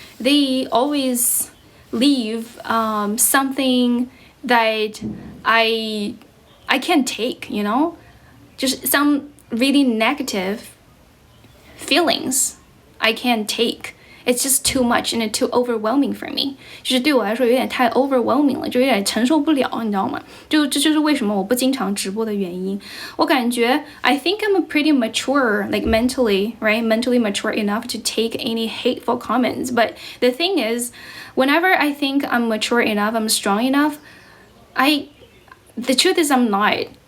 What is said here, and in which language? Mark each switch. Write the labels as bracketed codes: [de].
[en] They always leave something that I can't take, just some really negative feelings I can't take. It's just too much and too overwhelming for me. [zh] 就是对我来说有点太 overwhelming 了，就有点承受不了，你知道吗？这就是为什么我不经常直播的原因。我感觉 [en] I think I'm pretty mature, like mentally, right? Mentally mature enough to take any hateful comments. But the thing is, whenever I think I'm mature enough, I'm strong enough, the truth is I'm not.